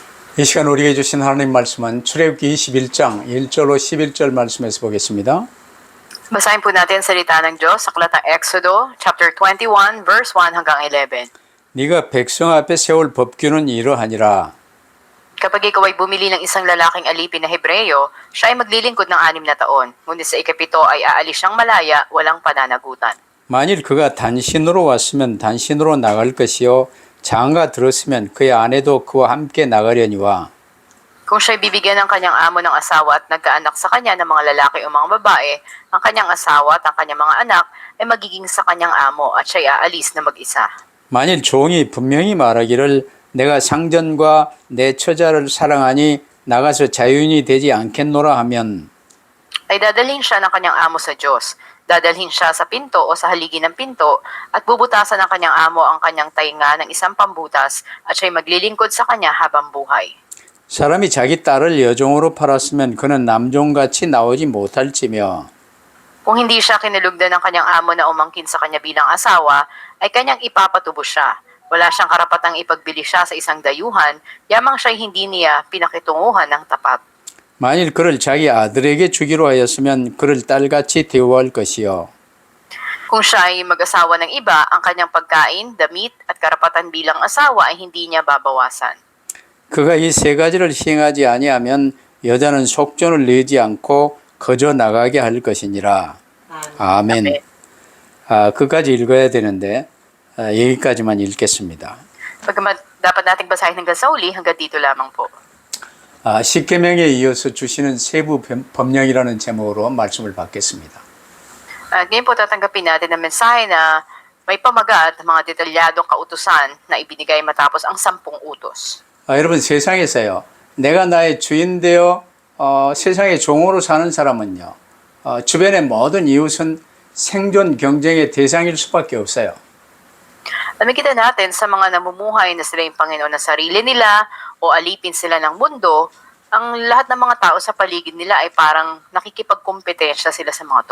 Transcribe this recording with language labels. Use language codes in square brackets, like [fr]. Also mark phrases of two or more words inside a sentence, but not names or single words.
[ko] 이 시간 우리에게 주신 하나님 말씀은 출애굽기 21장 1절로 11절 말씀에서 보겠습니다. [tl] Basahin po natin ang salita ng Diyos sa aklat ng Exodo, chapter 21, verse 1 hanggang 11. [ko] 네가 백성 앞에 세울 법규는 이러하니라. [tl] Kapag ikaw ay bumili ng isang lalaking alipin na Hebreyo, siya ay maglilingkod ng 6 na taon. Ngunit sa ikapito ay aalis siyang malaya, walang pananagutan. [ko] 만일 그가 단신으로 왔으면 단신으로 나갈 것이요 장가 들었으면 그의 아내도 그와 함께 나가려니와. [tl] Kung siya'y bibigyan ng kanyang amo ng asawa at nagkaanak sa kanya ng mga lalaki o mga babae, ang kanyang asawa at ang kanyang mga anak ay magiging sa kanyang amo at siya'y aalis na mag-isa. [ko] 만일 종이 분명히 말하기를 내가 상전과 내 처자를 사랑하니 나가서 자유인이 되지 않겠노라 하면 [tl] Ay dadalhin siya ng kanyang amo sa Diyos. Dadalhin siya sa pinto o sa haligi ng pinto at bubutasan ng kanyang amo ang kanyang tainga ng isang pambutas at siya'y maglilingkod sa kanya habang buhay. [ko] 사람이 자기 딸을 여종으로 팔았으면 그는 남종같이 나오지 못할지며 [tl] Kung hindi siya kinulugdan ng kanyang amo na umangkin sa kanya bilang asawa, ay kanyang ipapatubo siya. Wala siyang karapatang ipagbili siya sa isang dayuhan, yamang siya'y hindi niya pinakitunguhan ng tapat. [ko] 만일 그를 자기 아들에게 주기로 하였으면 그를 딸같이 대우할 것이요 [tl] Kung siya ay mag-asawa ng iba, ang kanyang pagkain, damit at karapatan bilang asawa ay hindi niya babawasan. [ko] 그가 이 세 가지를 시행하지 아니하면 여자는 속전을 내지 않고 거저 나가게 할 것이니라. 아멘. [tl] Amen. [ko] 끝까지 읽어야 되는데 여기까지만 읽겠습니다. [tl] Pagkamat dapat nating basahin hanggang sa uli, hanggang dito lamang po. [ko] 십계명에 이어서 주시는 세부 법령이라는 제목으로 말씀을 받겠습니다. [tl] At ngayon po tatanggapin natin ang mensahe na may pamagat ng mga detalyadong kautusan na ibinigay matapos ang 10 utos. [ko] 여러분 세상에서요. 내가 나의 주인 되어 세상의 종으로 사는 사람은요. 주변의 모든 이웃은 생존 경쟁의 대상일 수밖에 없어요. [tl] Nakikita natin sa mga namumuhay na sila yung Panginoon ng sarili nila o alipin sila ng mundo, ang lahat ng mga tao sa paligid nila ay parang nakikipagkompetensya sila sa mga to.